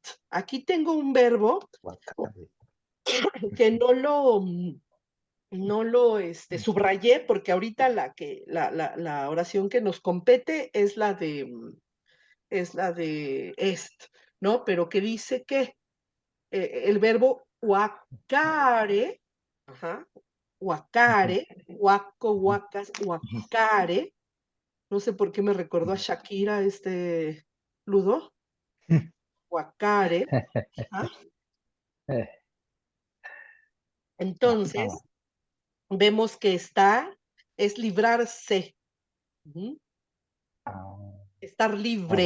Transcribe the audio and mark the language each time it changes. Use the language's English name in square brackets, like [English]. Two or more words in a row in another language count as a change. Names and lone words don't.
[Spanish] Aquí tengo un verbo que no lo subrayé porque ahorita la oración que nos compete es la de ¿no? Pero que dice que el verbo [Latin] huacare, huacare, huaco, huacas, huacare, [Spanish] no sé por qué me recordó a Shakira Ludo, huacare, entonces vemos que es librarse, estar libre.